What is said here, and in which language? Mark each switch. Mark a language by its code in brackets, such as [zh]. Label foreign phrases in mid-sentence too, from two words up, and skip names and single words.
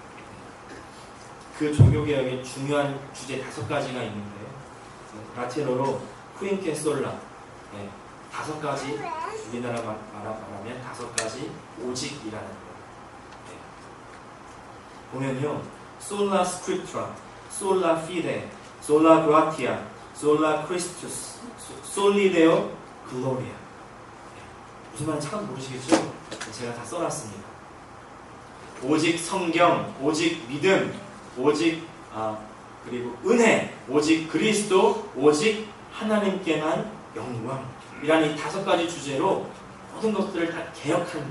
[ko] 그 종교개혁의 중요한 주제 5가지가 있는데요. 라틴어로 [la] quinque sola, [ko] 5가지, 우리나라 말하면 5가지 오직이라는 거예요. 보면요, [la] sola scriptura, sola fide, sola gratia, sola Christus, soli deo gloria. [ko] 무슨 말인지 참 모르시겠죠? 제가 다 써놨습니다. 오직 성경, 오직 믿음, 오직 그리고 은혜, 오직 그리스도, 오직 하나님께만 영광이라는 이 5가지 주제로 모든 것들을 다 개혁하는 거예요.